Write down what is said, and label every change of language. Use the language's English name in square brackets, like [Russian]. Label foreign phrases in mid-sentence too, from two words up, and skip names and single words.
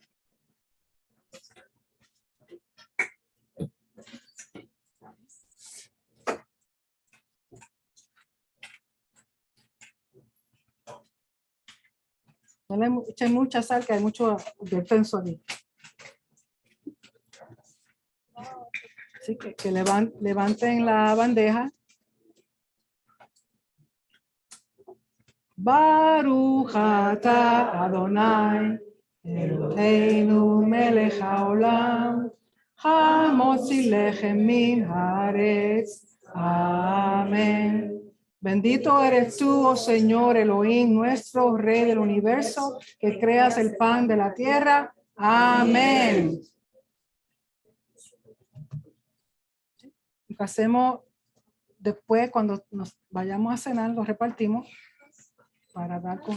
[Spanish] No le echen mucha sal, que hay mucho advertenso aquí. Así que levanten la bandeja. [Hebrew] ברוך אתה אדוני אלוהינו מלך העולם המוציא לחם מן הארץ. [Spanish] Amén. Bendito eres tú, oh Señor Elohim, nuestro Rey del universo, que creas el pan de la tierra. Amén. Lo que hacemos después, cuando nos vayamos a cenar, lo repartimos para dar con.